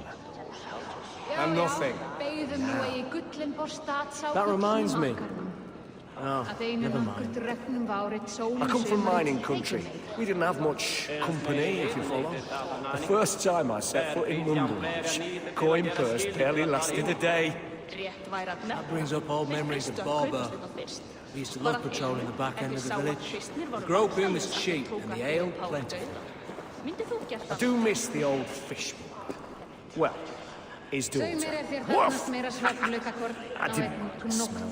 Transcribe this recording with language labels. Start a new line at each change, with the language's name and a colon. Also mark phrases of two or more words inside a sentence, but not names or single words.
English: And nothing. That reminds me. Oh, never mind. I come from mining country. We didn't have much company, if you follow. The first time I set foot in London, coin purse barely lasted a day.
Icelandic: Rétt væri að
English: That brings up old memories of Barber. We used to love patrolling the back end of the village. The groping was cheap and the ale plentiful. I do miss the old fishman. Well, his daughter. Woof! I didn't smell.